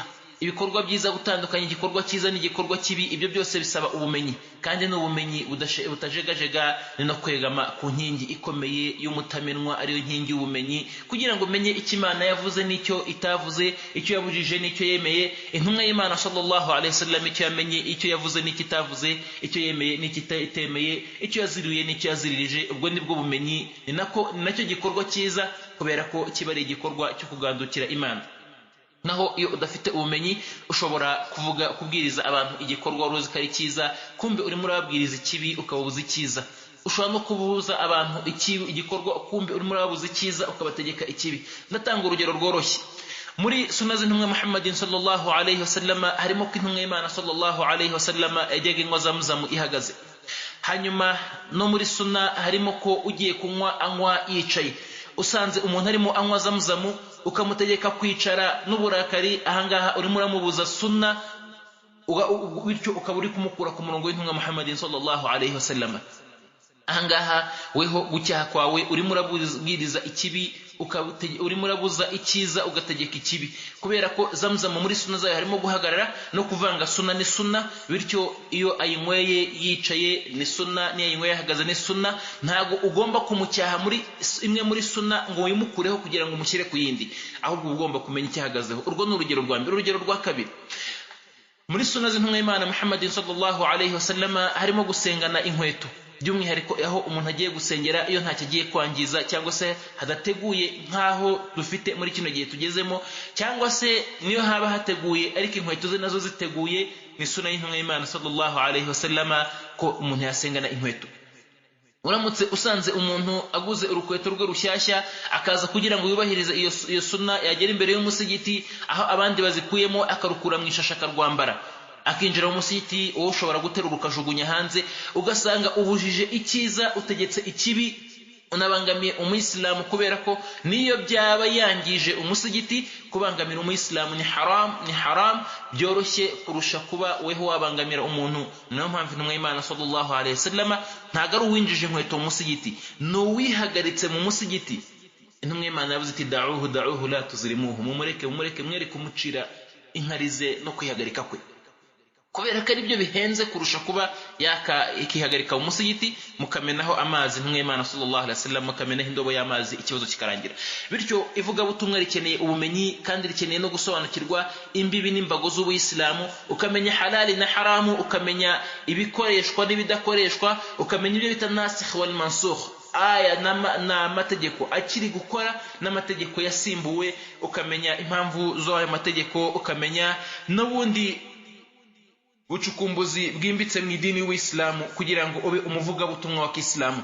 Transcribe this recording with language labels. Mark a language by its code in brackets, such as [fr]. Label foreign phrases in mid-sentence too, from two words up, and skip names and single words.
[rw] Ibikorwa byiza gutandukanya igikorwa cyiza n'igikorwa kibi, ibyo byose bisaba ubumenyi, kandi n'ubumenyi butajegajega, ni no kwegama ku nkingi ikomeye y'umutamenwa, ariyo nkingi y'ubumenyi, kugira ngo umenye icyo Imana yavuze n'icyo itavuze, icyo yabujije n'icyo yemeye. Intumwa y'Imana [ar] صلى الله عليه وسلم [rw] icyo yamenye, icyo yavuze n'icyo itavuze, icyo yemeye n'icyo itemeye, icyo yaziriye n'icyo yaziririje. Ubwo nibwo bumenyi, ni nacyo gikorwa cyiza, kubera ko kiba ari igikorwa cyo kugandukira Imana. Naho iyo udafite ubumenyi, ushobora kubwiriza abantu igikorwa uruzi ko ari cyiza, kumbe urimo urababwiriza ikibi ukababuza icyiza. Ushobora no kubuza abantu igikorwa, kumbe urimo urababuza icyiza ukabategeka ikibi. Ndatanga urugero rworoshye. Muri sunna z'intumwa Muhammadin [ar] صلى الله عليه وسلم [rw] harimo ko intumwa y'Imana [ar] صلى الله عليه وسلم [rw] yajyaga inywa Zamzam ihagaze. Hanyuma no muri sunna harimo ko ugiye kunywa anywa yicaye. Usanze umuntu arimo anywa Zamzam ukamutegeka kwicara n'uburakari, ahangaha urimo uramubuza sunna, bityo ukaba uri kumukura ku murongo w'intumwa Muhammadin [ar] صلى الله عليه وسلم. [rw] Ahangaha weho gucyaha kwawe urimo urabwiriza ikibi, urimo urabuza icyiza ugategeka ikibi, kubera ko Zamzam muri sunna zayo harimo guhagarara no kuvanga sunna ni sunna. Bityo iyo ayinyweye yicaye ni sunna, niyo ayinyweye ahagaze ni sunna. Ntago ugomba kumucyaha muri imwe muri sunna ngo wimukureho kugira ngo umushyire ku yindi, ahubwo ugomba kumenya icyahagazeho. Urwo ni urugero rwa mbere. Urugero rwa kabiri, muri sunna z'intumwa y'Imana Muhammadin [ar] صلى الله عليه وسلم [rw] harimo gusengana inkweto, by'umwihariko aho umuntu agiye gusengera iyo ntacyo agiye kwangiza, cyangwa se hadateguye nk'aho dufite muri kino gihe tugezemo, cyangwa se niyo haba hateguye ariko inkweto ze nazo ziteguye, ni sunna y'intumwa y'Imana [ar] صلى الله عليه وسلم [rw] ko umuntu yasengana inkweto. Uramutse usanze umuntu aguze urukweto rwe rushyashya akaza kugira ngo yubahirize iyo sunna, yagera imbere y'umusigiti aho abandi bazikuyemo akarukura mu ishasha akarwambara, akinjira mu musigiti wowe ushobora guterura ukajugunya hanze, ugasanga ubujije icyiza utegetse ikibi, unabangamiye umuyisilamu, kubera ko niyo byaba yangije umusigiti, kubangamira umuyisilamu ni haram byoroshye kurusha kuba weho wabangamira umuntu. niyo mpamvu intumwa y'Imana [ar] صلى الله عليه وسلم [rw] ntago ari uwinjije inkweto mu musigiti, n'uwihagaritse mu musigiti. intumwa y'Imana yavuze iti [ar] دعوه لا تزرموه, [rw] mumureke mwereke umucira inkarize no kwihagarika kwe, kubera ko ari byo bihenze kurusha kuba ikihagarika mu musigiti mukamenaho amazi. intumwa y'Imana [ar] صلى الله عليه وسلم [rw] mukamenaho indobo y'amazi, ikibazo kikarangira. Bityo ivugabutumwa rikeneye ubumenyi kandi rikeneye no gusobanukirwa imbibi n'imbago z'ubuyisilamu, ukamenya halali na haramu, ukamenya ibikoreshwa n'ibidakoreshwa, ukamenya ibyo bita [ar] الناسخ والمنسوخ, [rw] aya n'amategeko akiri gukora n'amategeko yasimbuwe, ukamenya impamvu z'ayo mategeko, ukamenya n'ubundi bucukumbuzi bwimbitse mu idini y'Ubuislamu kugira ngo ube umuvugabutumwa wa Kiislamu.